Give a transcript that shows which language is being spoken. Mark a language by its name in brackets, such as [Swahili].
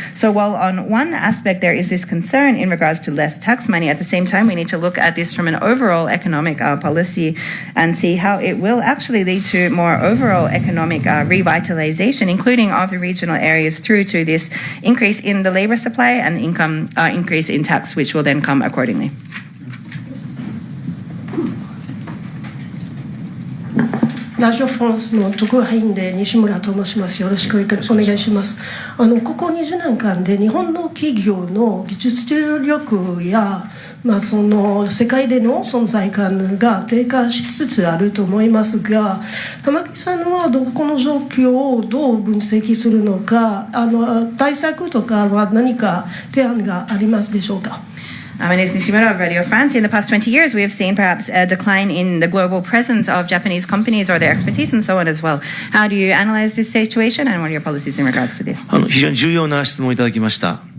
[English] So while on one aspect there is this concern in regards to less tax money, at the same time we need to look at this from an overall economic policy and see how it will actually lead to more overall economic revitalization, including of the regional areas, through to this increase in the labor supply and income increase in tax, which will then come accordingly. [Japanese] ラジオフランスの特派員で西村と申します。よろしくお願いします。ここ20年間で日本の企業の技術力や、その世界での存在感が低下しつつあると思いますが、玉木さんはこの状況をどう分析するのか、対策とかは何か提案がありますでしょうか。 [English] My name is Nishimura of Radio France. In the past 20 years, we have seen perhaps a decline in the global presence of Japanese companies or their expertise and so on as well. How do you analyze this situation and what are your policies in regards to this? [Japanese] 非常に重要な質問をいただきました。